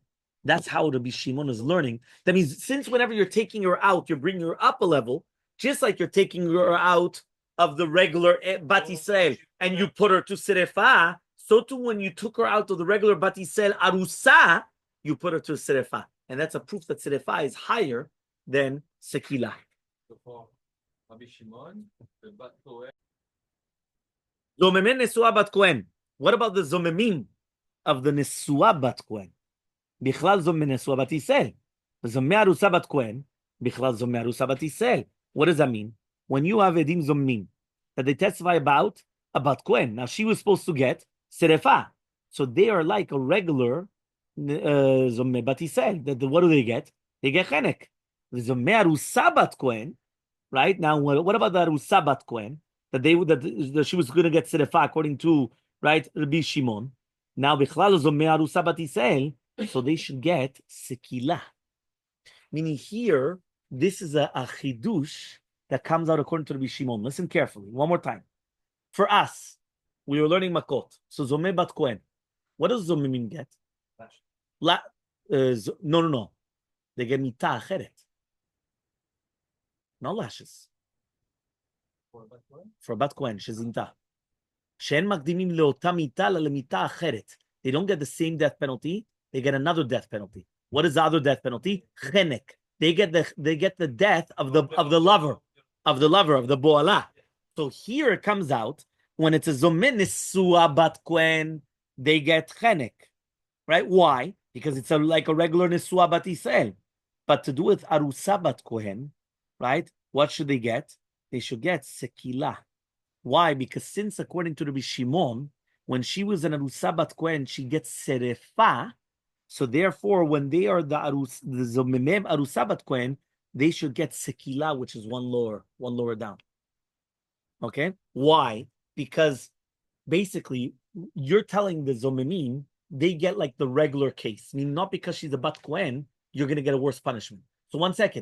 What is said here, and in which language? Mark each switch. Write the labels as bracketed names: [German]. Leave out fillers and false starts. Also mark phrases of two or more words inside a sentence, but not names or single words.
[English] That's how Rabbi Shimon is learning. That means since whenever you're taking her out, you're bringing her up a level, just like you're taking her out of the regular [Hebrew] בת ישראל [English] and you put her to serifah, so too when you took her out of the regular [Hebrew] בת ישראל ארוסה, [English] you put her to serifah. And that's a proof that serifah is higher than sekilah. Rabbi Shimon, the [Hebrew] בת כהן. זוממים נשואה בת כהן. [English] What about the zomemim of the [Hebrew] נשואה בת כהן? בכלל זומם נשואה בת ישראל. זומם ארוסה בת כהן. בכלל זומם ארוסה בת ישראל. [English] What does that mean? When you have [Hebrew] עדים זוממים [English] that they testify about a [Hebrew] בת כהן. [English] Now she was supposed to get serefah, so they are like a regular [Hebrew] זומם בת ישראל. [English] What do they get? They get chenek. The [Hebrew] זומם ארוסה בת כהן. [English] Right now, what about the [Hebrew] ארוסה בת כהן [English] that she was going to get serefah according to right Rabbi Shimon? Now [Hebrew] בכלל זומם ארוסה בת ישראל, [English] so they should get sekilah. Meaning here, this is a chidush that comes out according to Rabbi Shimon. Listen carefully, one more time. For us, we were learning makot. So [Hebrew] זומם בת כהן. [English] What does zomemim get? No. They get [Hebrew] מיתה אחרת. [English] No lashes. [Hebrew] For בת כהן, שזינתה. שאין מקדימים לאותה מיתה למיתה אחרת. [English] They don't get the same death penalty. They get another death penalty. What is the other death penalty? Chenek. They get the death of the lover, of the boala. So here it comes out when it's a [Hebrew] זומם נשואה בת כהן, [English] they get chenek, right? Why? Because it's like a regular [Hebrew] נשואה בת ישראל. [English] But to do with [Hebrew] ארוסה בת כהן, [English] right? What should they get? They should get sekilah. Why? Because since according to Rabbi Shimon, when she was an [Hebrew] ארוסה בת כהן, [English] she gets serefah. So therefore, when they are the [Hebrew] זוממים ארוסה בת כהן, [English] they should get sekilah, which is one lower down. Okay? Why? Because basically, you're telling the zomemim they get like the regular case. I mean, not because she's a [Hebrew] בת כהן, [English] you're going to get a worse punishment. So 1 second.